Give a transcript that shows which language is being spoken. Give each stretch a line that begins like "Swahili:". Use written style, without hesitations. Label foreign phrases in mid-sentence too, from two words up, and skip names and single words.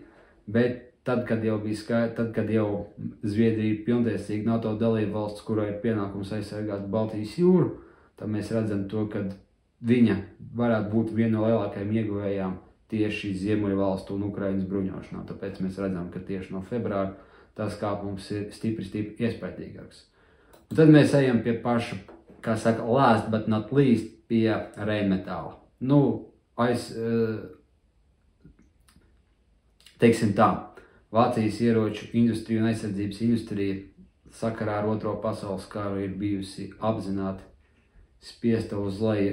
Latvian: Bet tad, kad jau Zviedrija ir pilntiesīga NATO dalība valsts, kurai ir pienākums aizsargāt Baltijas jūru, tad mēs redzam to, ka viņa varētu būt viena no lielākajām ieguvējām tieši Ziemeļvalstu un Ukrainas bruņošanā. Tāpēc mēs redzam, ka tieši no februāra tas kāpums ir stipri iespaidīgāks. Un tad mēs ejam pie paša kā saka,
English: last but not least
Latvian: pie Rheinmetalla. Nu, teiksim tā, Vācijas ieroču industrija un aizsardzības industrija sakarā ar Otro pasaules karu ir bijusi apzināti spiesta uz leju